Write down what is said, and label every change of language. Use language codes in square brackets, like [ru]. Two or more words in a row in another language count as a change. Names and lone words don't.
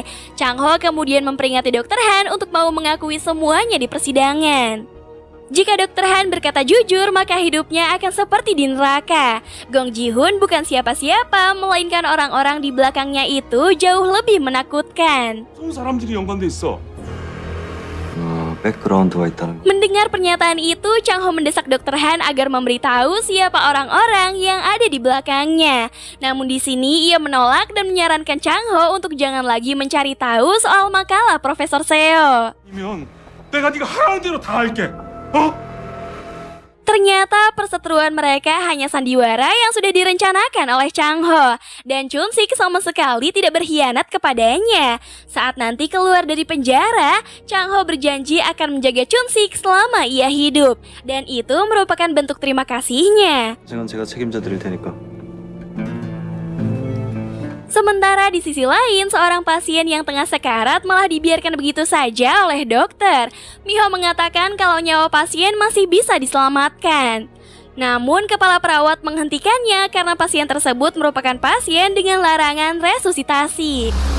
[id] Chang Ho kemudian memperingati Dr. Han untuk mau mengakui semuanya di persidangan. Jika Dr. Han berkata jujur, maka hidupnya akan seperti di neraka. Gong Ji-hoon bukan siapa-siapa, melainkan orang-orang di belakangnya itu jauh lebih menakutkan. [ko] 무슨 사람들이 연관돼 있어? 백그라운드가 있다는 거. [id] Mendengar pernyataan itu, Chang Ho mendesak Dr. Han agar memberitahu siapa orang-orang yang ada di belakangnya. Namun di sini ia menolak dan menyarankan Chang Ho untuk jangan lagi mencari tahu soal makalah Profesor Seo. [ko] 아니면 내가 네가 하라는 대로 다 할게. 어? [id] Ternyata perseteruan mereka hanya sandiwara yang sudah direncanakan oleh Chang Ho. Dan Chun-sik sama sekali tidak berkhianat kepadanya. Saat nanti keluar dari penjara, Chang Ho berjanji akan menjaga Chun-sik selama ia hidup. Dan itu merupakan bentuk terima kasihnya. [ko] 생은 제가 책임져 드릴 테니까. [id] Sementara di sisi lain, seorang pasien yang tengah sekarat malah dibiarkan begitu saja oleh dokter. Miho mengatakan kalau nyawa pasien masih bisa diselamatkan. Namun kepala perawat menghentikannya karena pasien tersebut merupakan pasien dengan larangan resusitasi.